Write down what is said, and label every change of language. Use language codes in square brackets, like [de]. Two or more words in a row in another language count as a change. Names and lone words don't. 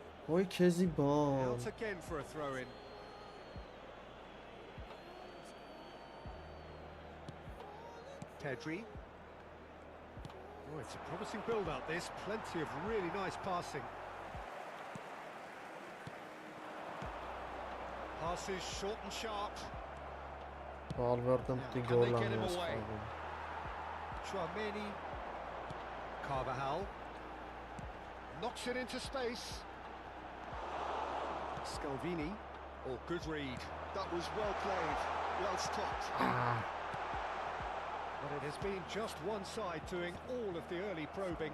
[hy] Oy քեզի բան։ [en] Out again for a throw in. Pedri. Oh, it's a promising build-up this. Plenty of really nice passing. Passes short and sharp. [hy] Valverde մտի գոլ անես խաղում։ [en] Chouameni. Carvajal. Knocks it into space. Scalvini. Oh, good read. That was well played, well stopped. But it has been just one side doing all of the early probing.